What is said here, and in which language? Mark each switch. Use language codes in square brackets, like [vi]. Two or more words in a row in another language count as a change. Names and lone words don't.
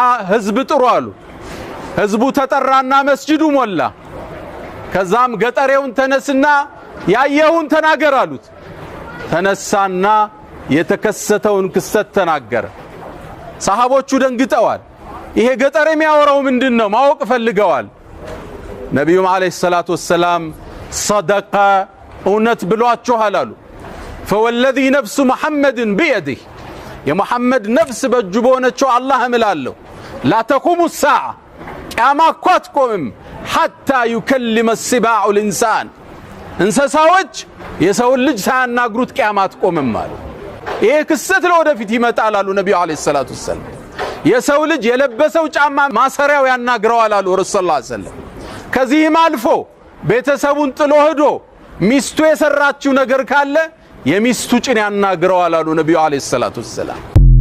[am] ህዝብ ጥሩ አሉ። ህዝቡ ተጠራና መስጂዱ ሞላ። ከዛም ገጠሬውን ተነስና ያየውን ተናገር አሉት። ተነሳና የተከሰተውን ክስተት ተናገረ። ሰሃቦቹ ደንግጠዋል። ይሄ ገጠር የሚያወራው ምንድነው ማወቅ ፈልገዋል። ነብዩም [ar] عليه الصلاة والسلام [am] صدق እውነት ብሏችኋል አሉ። [ar] فوالذي نفس محمد بيده [am] የሙሐመድ ነፍስ በእጁ በሆነችው አላህ እምላለሁ [ar] لا تقوم الساعة [am] ቂያማ እኮ አትቆምም [ar] حتى يكلم السباع الإنسان [am] እንስሳዎች የሰው ልጅ ሳያናግሩት ቂያማ አትቆምም አሉ። ይሄ ክስተት ለወደፊት ይመጣል አሉ ነብዩ [ar] عليه الصلاة والسلام። [am] የሰው ልጅ የለበሰው ጫማ ማሰሪያው ያናግረዋል አሉ ረሱል [ar] صلى الله عليه وسلم። [am] ከዚህም አልፎ ቤተሰቡን ጥሎ ሄዶ ሚስቱ የሰራችው ነገር ካለ የሚስቱ ጭን ያናግረዋል አሉ ነብዩ [ar] عليه الصلاة والسلام።